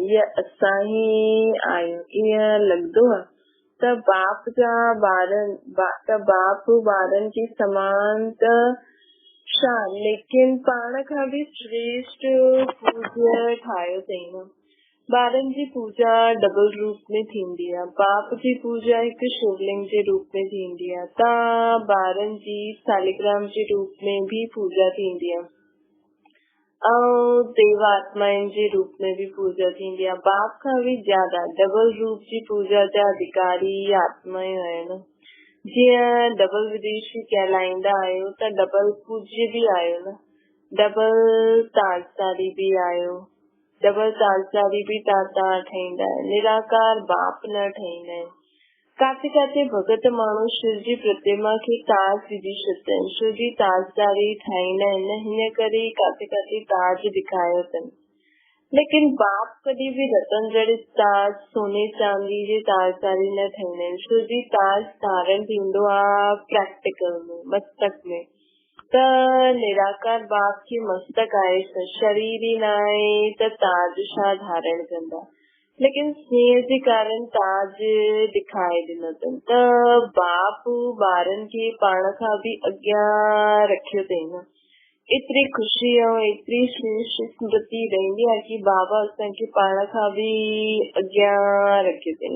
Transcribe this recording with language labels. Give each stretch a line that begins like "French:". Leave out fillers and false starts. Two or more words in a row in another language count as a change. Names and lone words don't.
Sindhi: ईअं असां ई आहियूं, ईअं लॻंदो आहे त बाप ॿारनि खे समान त छा, लेकिन पाण खां बि श्रेष्ठ पूज्य ठाहियो अथई न। ॿारनि जी पूजा डबल रूप में थींदी आहे। बाप जी पूजा हिकु शिवलिंग जे रूप में थींदी आहे, त ॿारनि जी सालिग्राम जे रूप में भी पूजा थींदी आहे ऐं देव आत्माउनि जे रूप में भी पूजा थींदी आहे। बाप खां बि ज्यादा डबल रूप जी पूजा जा अधिकारी आत्माऊं आहिनि। जीअं डबल विदेशी कहलाईंदा आहियो त डबल पूज्य भी आहियो न, डबल ताजदारी भी आहियो। डबल ताजदारी भी तव्हां ठाहींदा आहियो, निराकार बाप न ठाहींदा आहिनि। काथे काथे भगत माण्हू शिव जी प्रतिमा खे ताज विझी छॾींदा आहिनि, छो जी ताजदारी ठाहींदा आहिनि, हिन करे काथे काथे ताज ॾेखारियो अथनि। लेकिन बाप कॾहिं बि रतन जड़ित ताज सोने चांदी जे ताजदारी न ठाहींदा आहिनि, छो जी ताज धारण थींदो आहे प्रैक्टिकल में, मस्तक में। त निराकार बाप खे मस्तक आहे, शरीर ई न आहे त ताज छा धारण कंदा। लेकिन स्नेह जे कारण ताज ॾेखारे ॾिनो अथनि। त बाप ॿारनि खे पाण खां बि अॻियां रखियो अथई न। एतिरी ख़ुशी ऐं एतिरी स्मृति रहंदी आहे कि बाबा असांखे पाण खां बि अॻियां रखियो अथई।